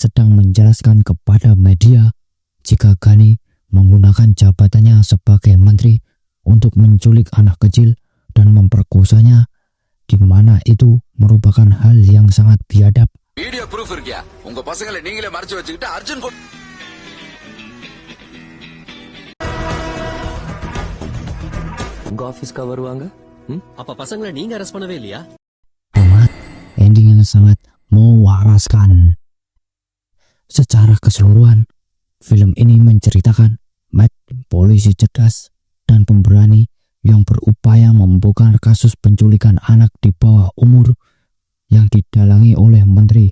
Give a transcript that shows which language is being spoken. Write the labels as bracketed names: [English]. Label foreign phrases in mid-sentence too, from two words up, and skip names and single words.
[Indonesian] sedang menjelaskan kepada media jika Ghani menggunakan jabatannya sebagai menteri untuk menculik anak kecil dan memperkosanya, di mana itu merupakan hal yang sangat biadab. [English] video proof [Tamil] இருக்கியா உங்க பசங்களை நீங்களே மறைச்சு வச்சுக்கிட்டு அர்ஜுன் உங்க ஆபீஸ்க்கு வருவாங்க அப்ப பசங்களை நீங்க அரெஸ்ட் பண்ணவே இல்லையா? [Indonesian] Tamat, endingnya sangat mewaraskan. Secara keseluruhan, film ini menceritakan Mike, polisi cerdas dan pemberani yang berupaya membongkar kasus penculikan anak di bawah umur yang didalangi oleh menteri.